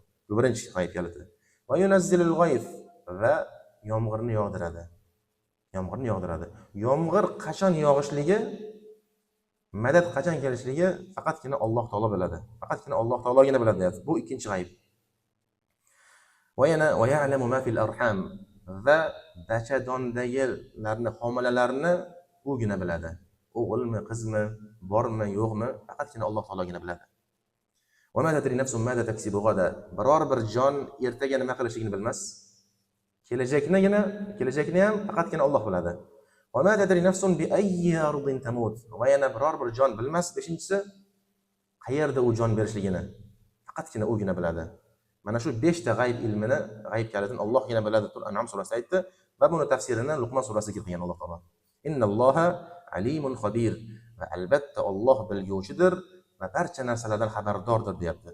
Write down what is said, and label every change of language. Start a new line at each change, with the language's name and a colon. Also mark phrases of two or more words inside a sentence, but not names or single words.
Uzbek: Bu birinchi g'ayb kaliti.
Arabic: وينزل الغيث,
Uzbek: va yomg'irni yog'diradi. Yomg'irni yog'diradi. Yomg'ir qachon yog'ishligi, madad qachon kelishligi faqatgina Alloh taolo biladi. Faqatgina Alloh taologina biladi. Bu ikkinchi g'ayb. Va yana
Arabic: ويعلم ما في الأرحام,
Uzbek: va bachadondagilarni, homilalarni o'gina biladi. O'g'ilmi, qizmi, bormi, yo'qmi, faqatgina Alloh taologina biladi.
Arabic: وما تدري نفس ماذا تكسب غدا.
Uzbek: Biror bir jon ertaga nima qilishligini bilmas. Kelajakni ham faqatgina Alloh biladi.
Arabic: وما تدري نفس بأي أرض تموت.
Uzbek: Va yana biror bir jon bilmas. Beshinchisi, qayerda u jon berishligini faqatgina o'gina biladi. Mana shu 5 ta g'ayb ilmini, g'ayb kalitini Allohgina biladi deb An'am surasida aytdi va buni tafsirini Luqmon surasiga qilgan Alloh taolo.
Arabic: إن الله عليم خبير.
Uzbek: Va albatta Alloh bilguvchidir va barcha narsalardan xabardordir deyapti.